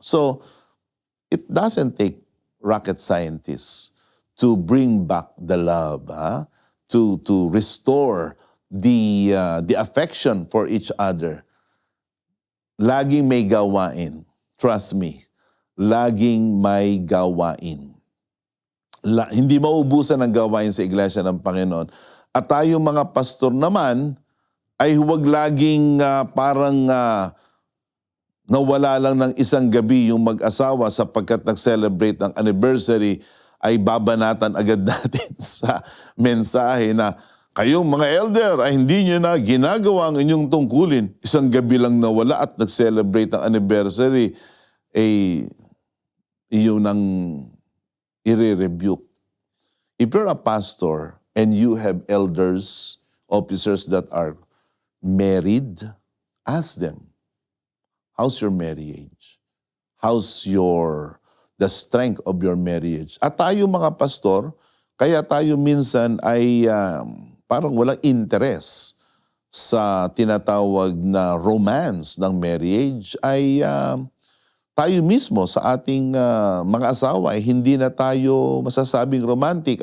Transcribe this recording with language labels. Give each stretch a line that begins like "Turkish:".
English: So, it doesn't take rocket scientists to bring back the love, to restore the affection for each other.
Filipino: Laging may gawain.
English: Trust me,
Filipino: laging may gawain. Hindi maubusan ang gawain sa Iglesia ng Panginoon. At tayong mga pastor naman ay huwag laging parang nawala lang ng isang gabi yung mag-asawa sapagkat nag-celebrate ng anniversary, ay babanatan agad natin sa mensahe na kayong mga elder ay hindi nyo na ginagawa ang inyong tungkulin. Isang gabi lang nawala at nag-celebrate ng anniversary, iyon ang i-rebuke.
English: If you're a pastor and you have elders, officers that are married, ask them, how's your marriage? How's the strength of your marriage?
Filipino: At tayo mga pastor, kaya tayo minsan ay parang walang interest sa tinatawag na romance ng marriage, ay tayo mismo sa ating mga asawa ay hindi na tayo masasabing romantic.